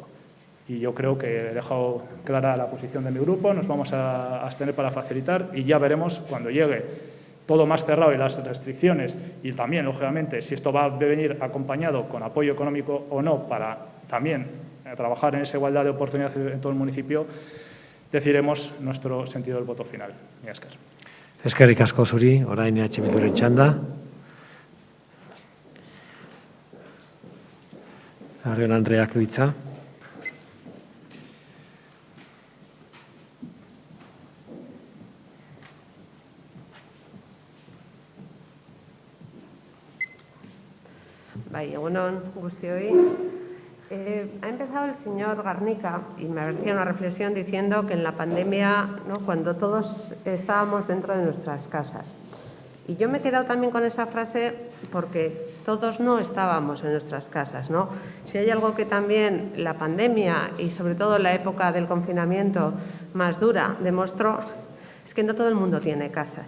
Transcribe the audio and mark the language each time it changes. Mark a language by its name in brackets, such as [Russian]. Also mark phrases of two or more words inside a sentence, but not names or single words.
[Spanish] Y yo creo que he dejado clara la posición de mi grupo, nos vamos a abstener para facilitar y ya veremos cuando llegue todo más cerrado y las restricciones y también, lógicamente, si esto va a venir acompañado con apoyo económico o no para también trabajar en esa igualdad de oportunidades en todo el municipio, decidiremos nuestro sentido del voto final. [Basque] Mila esker. Eskerrik asko zuri, orain Bilduren txanda. Arriola Andreak du hitza. Bai, egunon guztioi. [Spanish] Ha empezado el señor Garnica y me hacía una reflexión diciendo que en la pandemia, ¿no?, cuando todos estábamos dentro de nuestras casas. Y yo me he quedado también con esa frase porque todos no estábamos en nuestras casas, ¿no? Si hay algo que también la pandemia y sobre todo la época del confinamiento más dura demostró, es que no todo el mundo tiene casas.